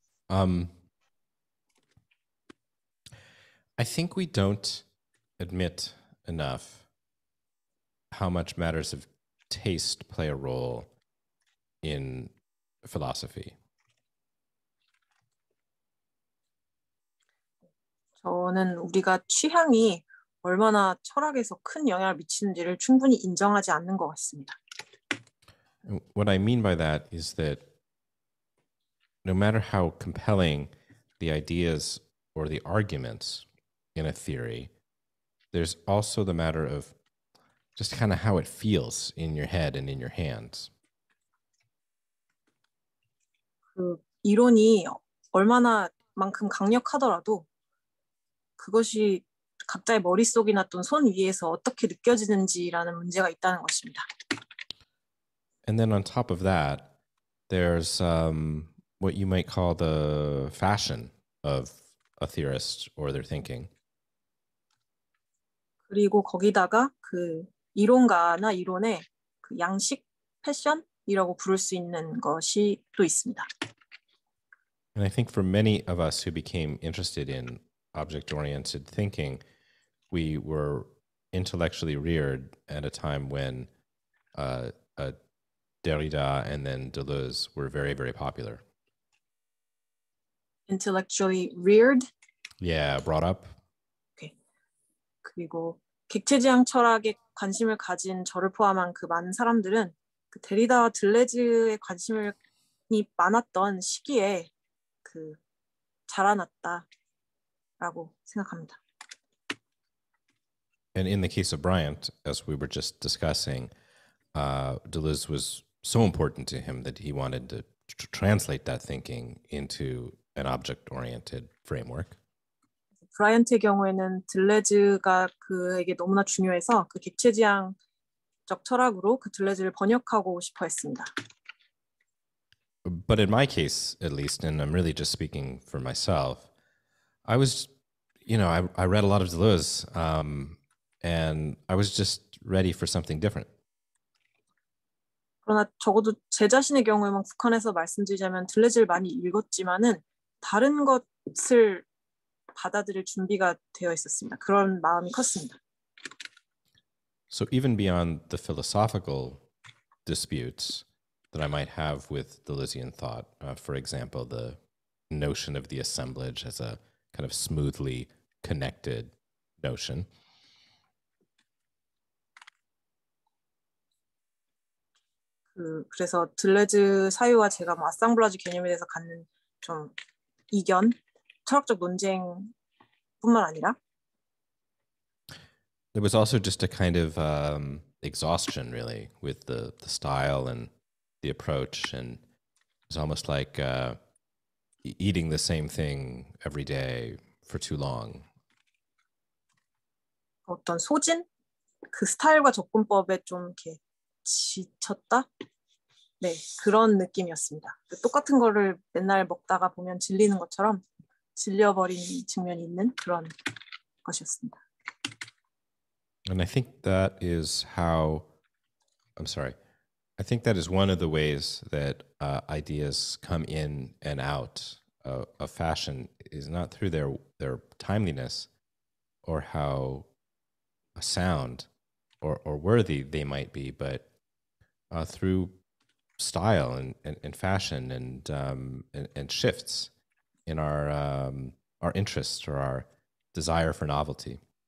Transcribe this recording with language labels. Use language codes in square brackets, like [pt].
[en] I think we don't admit enough how much matters of taste play a role in philosophy. [ko] 저는 우리가 취향이 얼마나 철학에서 큰 영향을 미치는지를 충분히 인정하지 않는 것 같습니다. [en] What I mean by that is that no matter how compelling the ideas or the arguments in a theory, there's also the matter of just kind of how it feels in your head and in your hands. [ko] 그 이론이 얼마나만큼 강력하더라도 그것이 각자의 머릿속이나 또는 손 위에서 어떻게 느껴지는지라는 문제가 있다는 것입니다. [en] And then on top of that, there's what you might call the fashion of a theorist or their thinking. [ko] 그리고 거기다가 그 이론가나 이론의 그 양식, 패션이라고 부를 수 있는 것이 또 있습니다. [en] And I think for many of us who became interested in object-oriented thinking, we were intellectually reared at a time when Derrida and then Deleuze were very, very popular. Intellectually reared. Yeah, brought up. Okay. [ko] 그리고 객체지향 철학에 관심을 가진 저를 포함한 그 많은 사람들은 그 데리다와 들레즈에 관심이 많았던 시기에 그 자라났다라고 생각합니다. [en] And in the case of Bryant, as we were just discussing, Deleuze was so important to him that he wanted to translate that thinking into an object-oriented framework. [ko] 브라이언트의 경우에는 들레즈가 그에게 너무나 중요해서 그 객체지향적 철학으로 그 들레즈를 번역하고 싶어 했습니다. [en] But in my case, at least, and I'm really just speaking for myself, I was, I read a lot of Deleuze, and I was just ready for something different. [ko] 그러나 적어도 제 자신의 경우에만 국한해서 말씀드리자면 들레즈를 많이 읽었지만은 다른 것을 받아들일 준비가 되어 있었습니다. 그런 마음이 컸습니다. [en] So even beyond the philosophical disputes that I might have with Deleuzean thought, for example, the notion of the assemblage as a kind of smoothly connected notion. [ko] 그래서 들레즈 사유와 제가 뭐 아상블라주 개념에 대해서 갖는 좀 이견, 철학적 논쟁뿐만 아니라 [en] There was also just a kind of exhaustion, really, with the style and the approach, and it was almost like eating the same thing every day for too long. [ko] 어떤 소진, 그 스타일과 접근법에 좀 이렇게 지쳤다? 네, 그런 느낌이었습니다. 똑같은 거를 맨날 먹다가 보면 질리는 것처럼 질려버린 측면이 있는 그런 것이었습니다. [en] And I think that is how, I think that is one of the ways that ideas come in and out of fashion is not through their timeliness or how sound or worthy they might be, but through style and fashion and shifts in our interests or our desire for novelty.